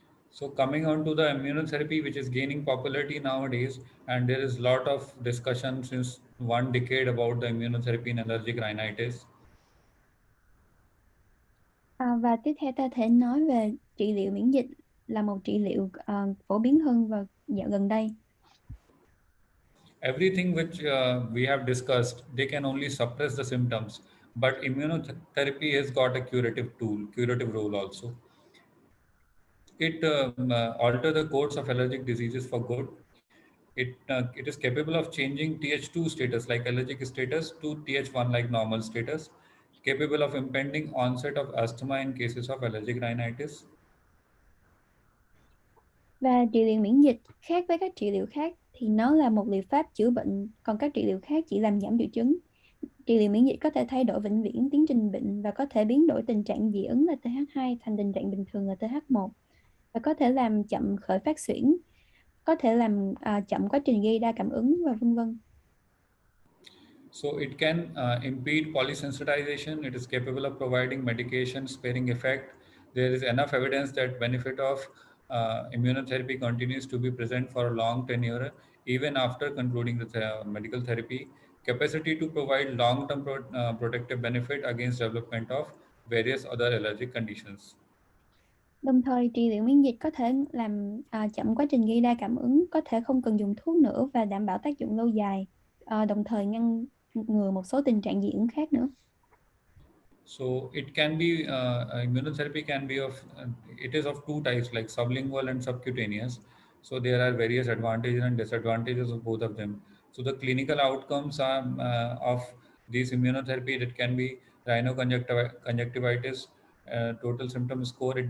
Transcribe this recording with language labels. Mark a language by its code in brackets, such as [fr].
[en] So coming on to the immunotherapy, which is gaining popularity nowadays, and there is a lot of discussion since 1 decade about the immunotherapy in allergic rhinitis. [vi] Và tiếp theo ta thể nói về trị liệu miễn dịch. là một trị liệu phổ biến hơn vào dạo gần đây. [en] Everything which we have discussed, they can only suppress the symptoms, but immunotherapy has got a curative role also. It alter the course of allergic diseases for good. It is capable of changing Th2 status like allergic status to Th1 like normal status, capable of impending onset of asthma in cases of allergic rhinitis. [vi] Và trị liệu miễn dịch khác với các trị liệu khác thì nó là một liệu pháp chữa bệnh, còn các trị liệu khác chỉ làm giảm triệu chứng. Trị liệu miễn dịch có thể thay đổi vĩnh viễn tiến trình bệnh và có thể biến đổi tình trạng dị ứng là TH2 thành tình trạng bình thường là TH1, và có thể làm chậm khởi phát suyễn, có thể làm chậm quá trình gây đa cảm ứng và vân vân. [en] So it can impede polysensitization. It is capable of providing medication sparing effect. There is enough evidence that benefit of immunotherapy continues to be present for a long tenure even after concluding the medical therapy. Capacity to provide long-term protective benefit against development of various other allergic conditions. [vi] Đồng thời, trị liệu miễn dịch có thể làm chậm quá trình gây đa cảm ứng, có thể không cần dùng thuốc nữa và đảm bảo tác dụng lâu dài, đồng thời ngăn ngừa một số tình trạng dị ứng khác nữa. [en] So it can be immunotherapy can be of it is of two types like sublingual and subcutaneous. So there are various advantages and disadvantages of both of them. So the clinical outcomes are of these immunotherapy that can be rhinoconjunctivitis, total symptom score.